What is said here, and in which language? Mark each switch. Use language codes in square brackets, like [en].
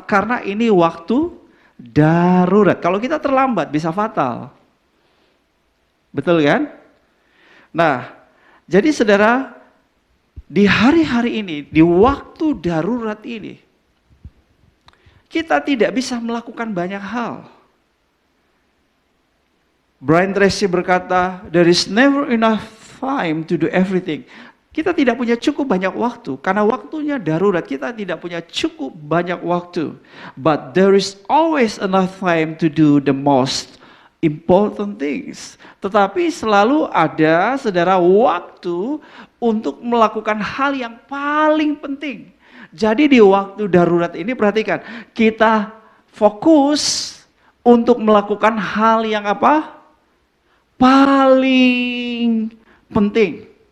[id] Karena ini waktu darurat. Kalau kita terlambat bisa fatal. Betul kan? Nah, jadi saudara, di hari-hari ini, di waktu darurat ini, kita tidak bisa melakukan banyak hal. [en] Brian Tracy [id] berkata, [en] there is never enough time to do everything. [id] Kita tidak punya cukup banyak waktu, karena waktunya darurat, kita tidak punya cukup banyak waktu. [en] But there is always enough time to do the most important things. [id] Tetapi selalu ada, saudara, waktu untuk melakukan hal yang paling penting. Jadi di waktu darurat ini perhatikan, kita fokus untuk melakukan hal yang apa? Paling penting.